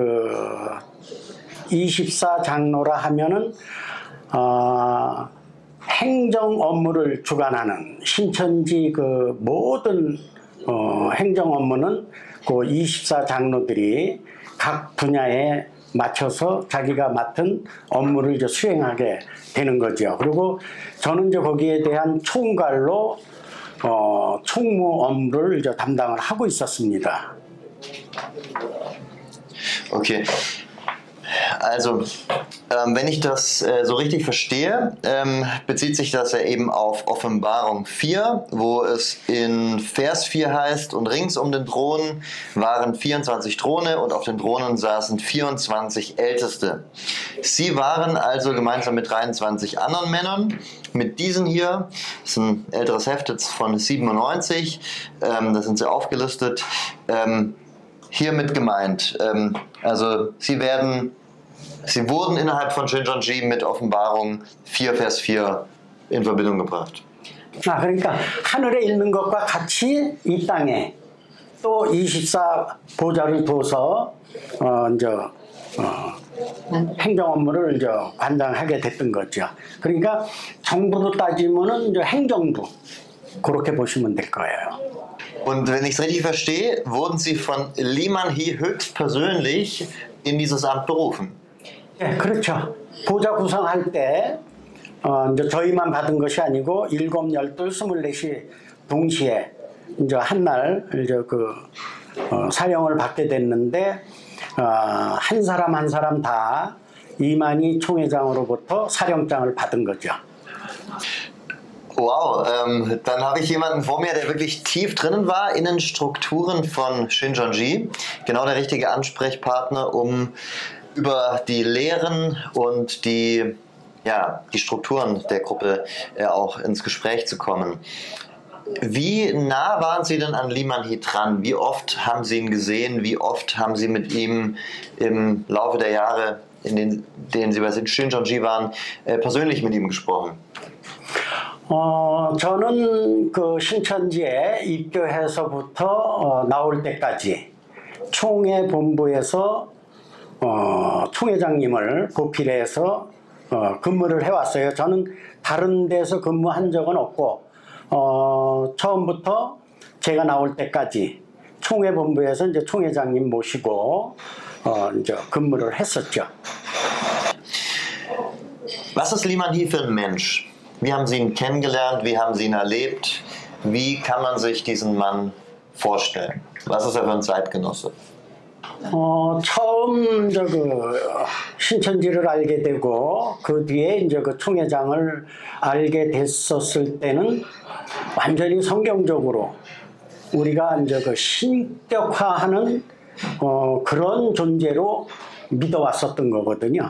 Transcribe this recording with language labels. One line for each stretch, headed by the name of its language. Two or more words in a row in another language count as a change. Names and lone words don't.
Korean: 24장로라 하면은 행정 업무를 주관하는 신천지 모든 행정 업무는 24장로들이 각 분야에 맞춰서 자기가 맡은 업무를 이제 수행하게 되는 거죠. 그리고 저는 이제 거기에 대한 총괄로 총무 업무를 이제 담당을 하고 있었습니다.
English: Okay.
German: Also, wenn ich das so richtig verstehe, bezieht sich das ja eben auf Offenbarung 4, wo es in Vers 4 heißt, und rings um den Thron waren 24 Throne und auf den Thronen saßen 24 Älteste. Sie waren also gemeinsam mit 23 anderen Männern, mit diesen hier, das ist ein älteres Heft jetzt von 97, da sind sie aufgelistet, hier mit gemeint. Also Sie wurden innerhalb von Shincheonji mit Offenbarung 4, Vers 4 in Verbindung gebracht.
Korean: 그러니까 하늘에 있는 것과 같이 이 땅에 또 24보좌를 둬서 이제 행정 업무를 이제 관장하게 됐던 거죠. 그러니까 정부로 따지면은 이제 행정부 그렇게 보시면 될 거예요.
German: Und wenn ich es richtig verstehe, wurden Sie von Lee Man-hee höchstpersönlich in dieses Amt berufen.
Korean: 네, 그렇죠. 보좌 구성할 때 이제 저희만 받은 것이 아니고 7, 12, 24이 동시에 이제 한날 이제 사령을 받게 됐는데 한 사람 한 사람 다 이만희 총회장으로부터 사령장을 받은 거죠.
German: Wow, dann habe ich jemanden vor mir, der wirklich tief drinnen war in den Strukturen von Shincheonji. Genau der richtige Ansprechpartner, um über die Lehren und die Strukturen der Gruppe auch ins Gespräch zu kommen. Wie nah waren Sie denn an Lee Man-hee dran? Wie oft haben Sie ihn gesehen? Wie oft haben Sie mit ihm im Laufe der Jahre, in denen Sie bei Shincheonji waren, persönlich mit ihm gesprochen?
Korean: 저는 신천지에 입교해서부터 나올 때까지 총회 본부에서 총회장님을 보필해서 근무를 해왔어요. 저는 다른 데서 근무한 적은 없고 처음부터 제가 나올 때까지 총회본부에서 이제 총회장님 모시고 이제 근무를 했었죠.
German: Was ist Liman He für ein Mensch? Wie haben Sie ihn kennengelernt? Wie haben Sie ihn erlebt? Wie kann man sich diesen Mann vorstellen? Was ist er für ein Zeitgenosse?
Korean: 처음 신천지를 알게 되고 그 뒤에 이제 그 총회장을 알게 됐었을 때는 완전히 성경적으로 우리가 이제 그 신격화하는 그런 존재로 믿어왔었던 거거든요.